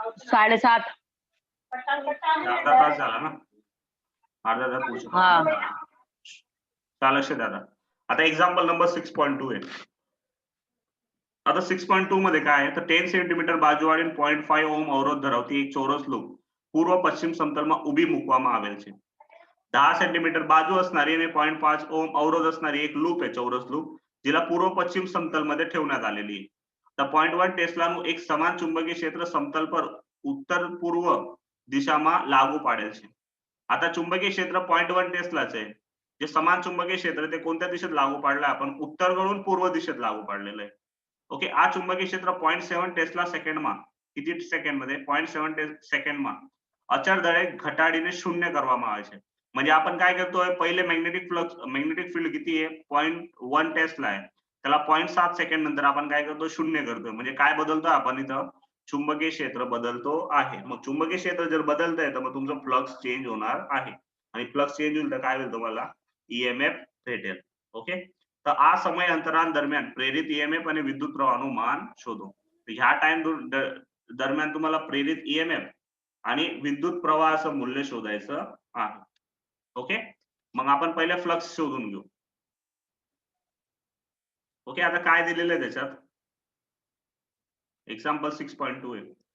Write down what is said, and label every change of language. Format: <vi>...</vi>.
<mr>7:30. अर्धा तास झाला ना. अर्धा तास होऊ शकतो. चाल लक्ष द्या आता एक्झाम्पल नंबर 6.2 आहे. आता 6.2 मध्ये काय आहे तर</mr> <gu>10 સેન્ટીમીટર બાજુ વાળી 0.5 ઓહમ અવરોધ ધરાવતી એક ચોરસ લૂપ પૂર્વ પશ્ચિમ સમતલમાં ઊભી મૂકવામાં આવેલ છે. 10 સેન્ટીમીટર બાજુ</gu> <mr>असणारी</mr> <gu>અને 0.5 ઓહમ અવરોધ</gu> <mr>असणारी</mr> <gu>એક લૂપ</gu> <mr>आहे चौरस लूप जिला पूर्व पश्चिम समतलमध्ये ठेवण्यात आलेली आहे.</mr> <gu>तर 0.1 ટેસ્લાનું એક સમાન ચુંબકીય ક્ષેત્ર સમતલ પર ઉત્તર પૂર્વ દિશામાં લાગુ પાડેલ છે.</gu> <mr>आता चुंबकीय क्षेत्र 0.1 ટેસ્લાच आहे. जे समान चुंबकीय क्षेत्र ते कोणत्या दिशेत लागू पाडलंय आपण उत्तरकडून पूर्व दिशेत लागू पाडलेलं आहे. ओके.</mr> <gu>આ ચુંબકીય ક્ષેત્ર 0.7 ટેસ્લા સેકન્ડમાં</gu> <mr>किती सेकंडमध्ये</mr> <gu>0.7 સેકન્ડમાં અચળ દરે ઘટાડીને શૂન્ય કરવામાં આવે છે.</gu> <mr>म्हणजे आपण काय करतोय पहिले मॅग्नेटिक फील्ड किती आहे 0.1 टेस्ला आहे त्याला 0.7 सेकंड नंतर आपण काय करतो शून्य करतोय म्हणजे काय बदलतोय आपण इथं चुंबकीय क्षेत्र बदलतो आहे. मग चुंबकीय क्षेत्र जर बदलतंय तर मग तुमचं फ्लक्स चेंज होणार आहे आणि फ्लक्स चेंज होईल तर काय होईल तुम्हाला ईएमएफ भेटेल. ओके.</mr> <gu>तर આ સમય અંતરાલ દરમિયાન પ્રેરિત ईएमएफ અને વિદ્યુત પ્રવાહનું માન શોધો.</gu> <mr>ह्या टाइम दरम्यान तुम्हाला प्रेरित ईएमएफ आणि विद्युत प्रवाहाचं मूल्य शोधायचं आहे. ओके. मग आपण पहिले फ्लक्स शोधून घेऊ. ओके. आता काय दिलेलं आहे त्याच्यात एक्झाम्पल 6.2 आहे.</mr>